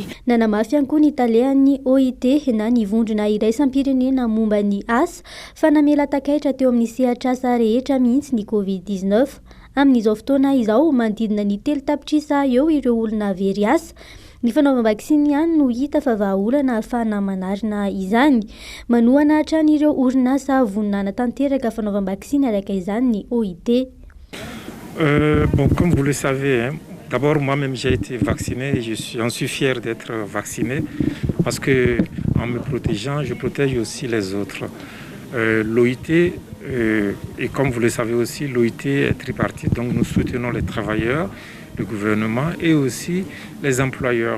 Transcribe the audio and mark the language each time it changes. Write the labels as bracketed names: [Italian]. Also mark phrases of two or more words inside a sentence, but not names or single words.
[Malagasy] Nanamafy ihany koa ny talehan'ny OIT na ny vondrona iraisam-pirenena momba ny asa fa namela takaitra teo amin'ny sehatra asa rehetra mihitsy ny COVID-19 amin'izao fotoana izao manodidina ny 3 tapitrisa eo ireo olona very asa. Ny fanaovam-vaksiny ihany no hita fa vahaolana ahafahana manarina izany. Manohana hatrany ireo orinasa voninana tanteraka fanaovam-vaksiny araka izany ny OIT. [French] Bon, comme vous le savez, d'abord moi-même j'ai été vacciné et j'en suis fier d'être vacciné parce que en me protégeant, je protège aussi les autres. L'OIT, et comme vous le savez aussi, l'OIT est tripartite, donc nous soutenons les travailleurs, le gouvernement et aussi les employeurs.